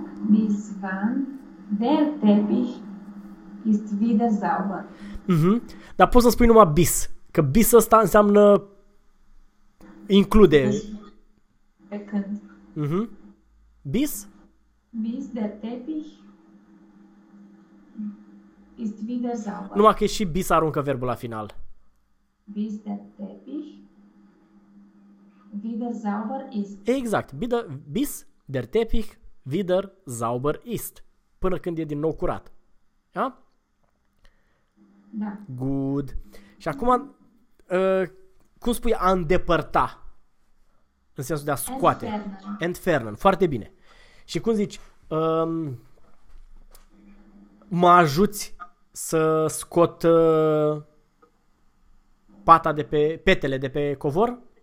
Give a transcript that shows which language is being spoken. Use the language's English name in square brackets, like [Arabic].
[German] Bis wann der Teppich ist wieder sauber. [Romanian] Dar poți să spui numai bis. Că bis ăsta înseamnă include. Bis pe când? [German] Bis? Bis der Teppich ist wieder sauber. [Romanian] Numai că și bis aruncă verbul la final. [German] Bis der Teppich wieder sauber ist. [Romanian] Exact. [German] Bis der Teppich wieder sauber ist. [Romanian] Până când e din nou curat. Da? Da. [English] Good. [Romanian] Și acum, cum spui a îndepărta? În sensul de a scoate. [German] Entfernen. [Romanian] Entfernen. Foarte bine. Și cum zici, mă ajuți să scot pata de pe, petele de pe covor?